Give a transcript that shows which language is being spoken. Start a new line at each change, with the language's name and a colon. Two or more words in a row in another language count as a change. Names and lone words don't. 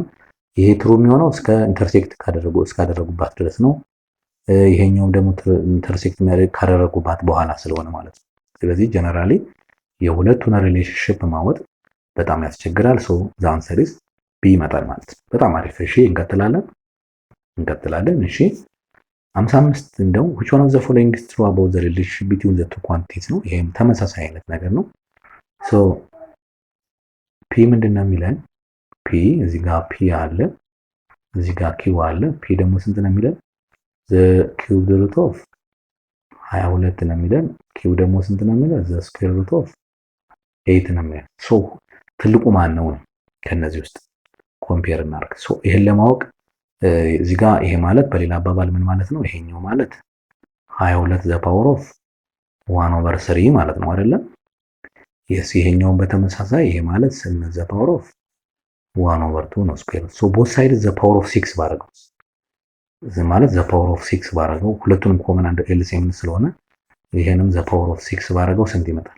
Amharic: ይሄ ትሩ የሚሆነው እስከ ኢንተርሴክት ካደረጉባት ድረስ ነው። ይሄኛውም ደግሞ ኢንተርሴክት ካደረጉባት በኋላ ስለሆነ ማለት ነው። ስለዚህ ጀነራሊ የሁለቱን ሪሌሽንሺፕ ማወቅ በጣም ያስቸግራል።
English: so the answer is B
Amharic: ይመጣል ማለት ነው። በጣም አሪፍ። እሺ እንቀጥላለን። እሺ 55 እንደው
English: which one of the following is true about the relationship between the two quantities
Amharic: ነው። ይሄም ተመሳሳይ አይነት ነገር ነው። ሶ ፒ ምንድነው የሚለን? ፒ እዚህ ጋር ፒ አለ፣ እዚህ ጋር ኪው አለ። ፒ ደግሞ ስንት ነው የሚለን?
English: the cube root of 22
Amharic: ነው የሚለን። ኪው ደግሞ ስንት ነው የሚለን?
English: the square root of 8
Amharic: ነው የሚለን። ሶ ትልቁ ማን ነው? ከነዚህ ውስጥ ኮምፔር እናድርግ። ሶ ይሄን ለማወቅ እዚህ ጋር ይሄ ማለት በሌላ አባባል ምን ማለት ነው? ይሄኛው ማለት 22
English: the power of 1/3
Amharic: ማለት ነው አይደለም? የስ ይሄኛውን በተመሳሳይ ይሄ ማለት 8
English: the power of 1/2
Amharic: ነው ስኩዌር።
English: so both side the power of 6
Amharic: ባረገው ማለት
English: the power of 6
Amharic: ባረገው ሁለቱንም ኮመን አንድ ኤልሲኤም ስለሆነ ይሄንም
English: the power of 6
Amharic: ባረገው ስንት ይመጣል?